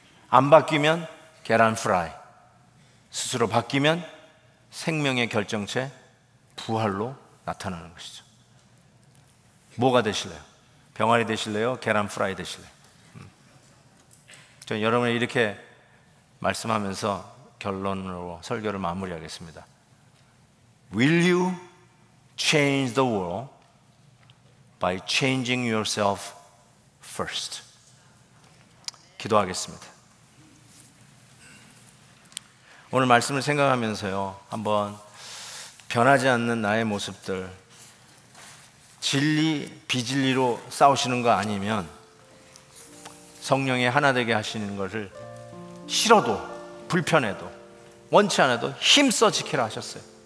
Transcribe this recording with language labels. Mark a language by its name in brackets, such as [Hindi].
[Korean] 안 바뀌면 계란 프라이, 스스로 바뀌면 생명의 결정체 부활로 나타나는 것이죠. 뭐가 되실래요? 병아리 되실래요? 계란 프라이 되실래요? 저는 여러분이 이렇게 말씀하면서 결론으로 설교를 마무리하겠습니다. [English] Will you change the world by changing yourself first? [Korean] 기도하겠습니다. 오늘 말씀을 생각하면서요, 한번 변하지 않는 나의 모습들, 진리, 비진리로 싸우시는 거 아니면 성령의 하나 되게 하시는 것을 싫어도, 불편해도, 원치 않아도 힘써 지키라 하셨어요.